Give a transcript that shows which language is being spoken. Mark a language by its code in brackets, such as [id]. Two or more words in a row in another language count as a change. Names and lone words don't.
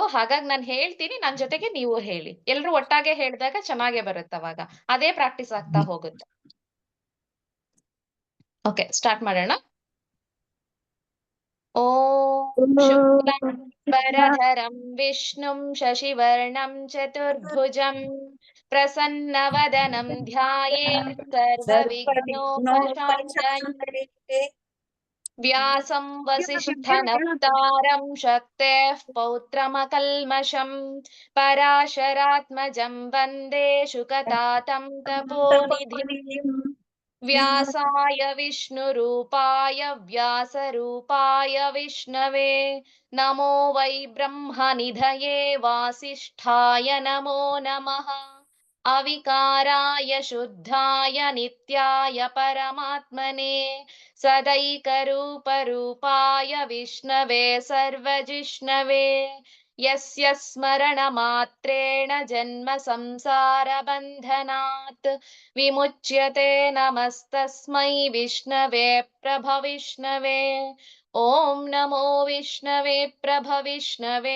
[kn] ಹಾಗಾಗಿ ನಾನು ಹೇಳ್ತೀನಿ, ನನ್ ಜೊತೆಗೆ ನೀವು ಹೇಳಿ. ಎಲ್ರು ಒಟ್ಟಾಗೆ ಹೇಳಿದಾಗ ಚೆನ್ನಾಗೇ ಬರುತ್ತೆ. ಅವಾಗ ಅದೇ ಪ್ರಾಕ್ಟೀಸ್ ಆಗ್ತಾ ಹೋಗುತ್ತೆ. ಓಕೆ, ಸ್ಟಾರ್ಟ್ ಮಾಡೋಣ. [sa] ಓಂ ಶುಕ್ಲಾಂಬರಧರಂ ವಿಷ್ಣುಂ ಶಶಿವರ್ಣಂ ಚತುರ್ಭುಜಂ ಪ್ರಸನ್ನವದನಂ ಧ್ಯಾಯೇತ್ ಸರ್ವವಿಘ್ನೋಪಶಾಂತಯೇ. ವ್ಯಾಸಂ ವಸಿಷ್ಠನಪ್ತಾರಂ ಶಕ್ತೇಃ ಪೌತ್ರಮಕಲ್ಮಷಂ ಪರಾಶರಾತ್ಮಜಂ ವಂದೇ ಶುಕತಾತಂ ತಪೋನಿಧಿಂ. ವ್ಯಾಸಾಯ ವಿಷ್ಣುರೂಪಾಯ ವ್ಯಾಸರೂಪಾಯ ವಿಷ್ಣವೇ ನಮೋ ವೈ ಬ್ರಹ್ಮನಿಧಯೇ ವಾಸಿಷ್ಠಾಯ ನಮೋ ನಮಃ. ಅವಿಕಾರಾಯ ಶುದ್ಧಾಯ ನಿತ್ಯಾಯ ಪರಮಾತ್ಮನೆ ಸದೈಕರೂಪರೂಪಾಯ ವಿಷ್ಣವೇ ಸರ್ವಜಿಷ್ಣವೇ. ಯಸ್ಯ ಸ್ಮರಣಮಾತ್ರೇಣ ಜನ್ಮ ಸಂಸಾರ ಬಂಧನಾತ್ ವಿಮುಚ್ಯತೆ. ನಮಸ್ತಸ್ಮೈ ವಿಷ್ಣವೇ ಪ್ರಭವಿಷ್ಣವೇ. ಓಂ ನಮೋ ವಿಷ್ಣವೇ ಪ್ರಭವಿಷ್ಣವೇ.